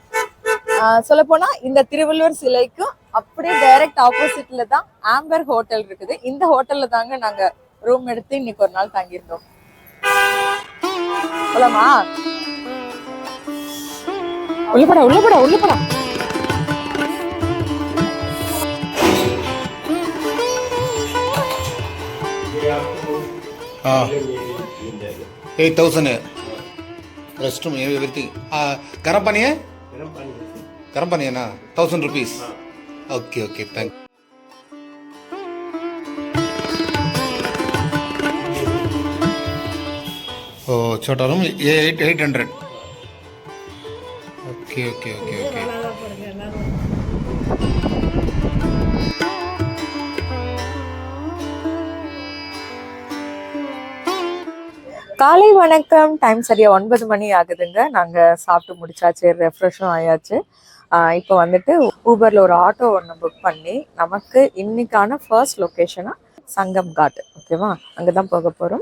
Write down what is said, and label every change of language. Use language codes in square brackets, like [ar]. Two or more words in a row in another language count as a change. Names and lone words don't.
[ta] சொல்ல போனா இந்த திருவள்ளுவர் சிலைக்கும் அப்படியே [en] direct opposite [ta] தான் ஆம்பர் ஹோட்டல் இருக்குது. இந்த ஹோட்டல்ல தாங்க நாங்க ரூம் எடுத்து இன்னைக்கு ஒரு நாள் தங்கியிருந்தோம். போலாமா? உள்ளப்படா உள்ளப்படா உள்ளப்படா. [en] हाँ 8,000 rest room everything. [hi] गर्म पानी है? गर्म पानी है ना? 1,000 रुपीस. [en] okay okay thank. [hi] ओ छोटा रूम 800. [en] okay okay okay okay. [ta] காலை வணக்கம். டைம் சரியா 9 மணி ஆகுதுங்க. நாங்க சாப்பிட்டு முடிச்சாச்சு, ரெஃப்ரெஷும் ஆயாச்சு. இப்போ வந்துட்டு ஊபர்ல ஒரு ஆட்டோ ஒன்று புக் பண்ணி நமக்கு இன்னைக்கான [en] first location [ta] சங்கம் காட், ஓகேவா, அங்கதான் போக போறோம்.